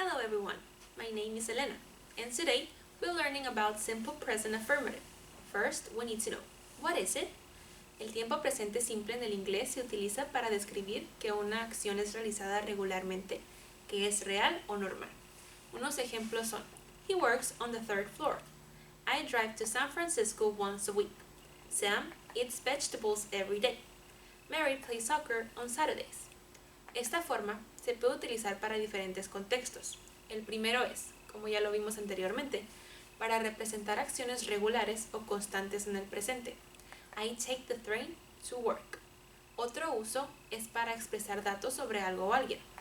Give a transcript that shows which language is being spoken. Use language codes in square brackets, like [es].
[en] everyone, my name is Elena, and today we're learning about simple present affirmative. First, we need to know, what is it? [es] El tiempo presente simple en el inglés se utiliza para describir que una acción es realizada regularmente, que es real o normal. Unos ejemplos son, [en] he works on the third floor. I drive to San Francisco once a week. Sam eats vegetables every day. Mary plays soccer on Saturdays. [es] Esta forma se puede utilizar para diferentes contextos. El primero es, como ya lo vimos anteriormente, para representar acciones regulares o constantes en el presente. [en] I take the train to work. [es] Otro uso es para expresar datos sobre algo o alguien.